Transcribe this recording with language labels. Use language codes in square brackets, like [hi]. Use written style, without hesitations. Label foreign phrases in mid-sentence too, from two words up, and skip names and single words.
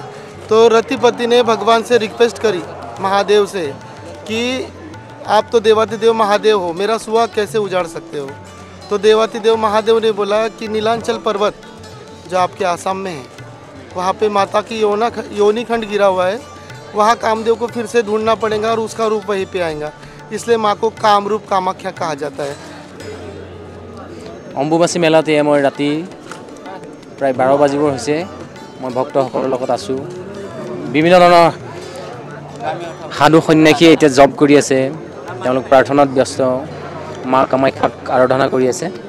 [hi] तो रतिपति ने भगवान से रिक्वेस्ट करी महादेव से कि आप तो देवाधिदेव महादेव हो, मेरा सुहाग कैसे उजाड़ सकते हो। तो देवाधिदेव महादेव ने बोला कि नीलांचल पर्वत जो आपके आसाम में है, वहाँ पे माता की योनि खंड गिरा हुआ है, वहाँ कामदेव को फिर से ढूंढना पड़ेगा और उसका रूप वहीं पे आएगा, इसलिए माँ को कामरूप कामाख्या कहा जाता है। [as] অম্বুবাচী মেলাতে মই ৰাতি প্ৰায় 12 বাজিবৰ হৈছে। মই ভক্তসকলৰ লগত আছোঁ। বিভিন্ন ধৰণৰ সাধু সন্ন্যাসীয়ে এতিয়া জব কৰি আছে, তেওঁলোক প্ৰাৰ্থনাত ব্যস্ত, মা কামাখ্যাক আৰাধনা কৰি আছে।